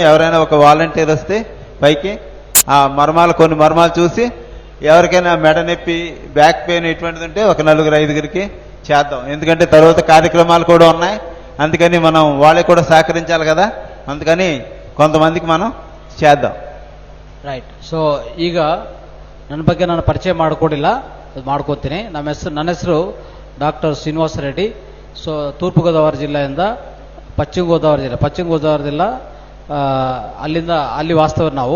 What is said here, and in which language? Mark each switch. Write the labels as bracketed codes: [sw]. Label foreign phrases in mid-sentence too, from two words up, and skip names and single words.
[te] ఎవరైనా ఒక వాలంటీర్ వస్తే పైకి ఆ మర్మాలు కొన్ని మర్మాలు చూసి ఎవరికైనా మెడ నొప్పి, [en] back pain [te] ఇటువంటిది ఉంటే ఒక 4-5 చేద్దాం. ఎందుకంటే తర్వాత కార్యక్రమాలు కూడా ఉన్నాయి. అందుకని మనం వాళ్ళకి కూడా సహకరించాలి కదా. అందుకని కొంతమందికి మనం చేద్దాం. [kn] ರೈಟ್. ಸೊ ಈಗ ನನ್ನ ಬಗ್ಗೆ ನಾನು ಪರಿಚಯ ಮಾಡಿಕೊಡಿಲ್ಲ, ಮಾಡ್ಕೋತೀನಿ. ನನ್ನ ಹೆಸರು ಡಾಕ್ಟರ್ ಶ್ರೀನಿವಾಸ ರೆಡ್ಡಿ. ಸೊ ತೂರ್ಪು ಗೋದಾವರಿ ಜಿಲ್ಲೆಯಿಂದ ಪಶ್ಚಿಮ ಗೋದಾವರಿ ಜಿಲ್ಲಾ ಅಲ್ಲಿ ವಾಸ್ತವ್ಯ ನಾವು.